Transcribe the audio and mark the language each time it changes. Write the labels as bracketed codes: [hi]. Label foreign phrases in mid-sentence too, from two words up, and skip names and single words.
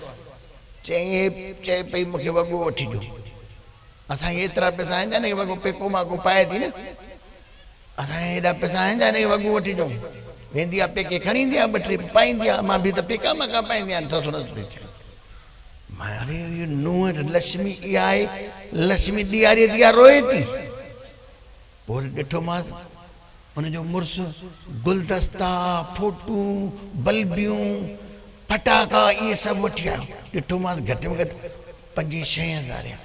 [sd] चए पई मूंखे वॻो वठी ॾियो। असांखे एतिरा पैसा आहिनि जाने वॻो पेको माको पाए थी न, असांखे हेॾा पैसा आहिनि जाने वॻो वठी ॾियूं। वेंदी आहे पेके खणी ईंदी आहे, 2 टे पाईंदी आहे, मां बि त पेका माका पाईंदी आहियां। ससु अरे ये नूंहं लक्ष्मी इहा आहे, लक्ष्मी ॾियारी दिया रोए थी। पोइ ॾिठोमांसि उनजो मुड़ुसु गुलदस्ता, फोटूं, बल्बियूं, फटाका इहे सभु वठी आयो। ॾिठोमांसि घटि में घटि 5-6 हज़ार।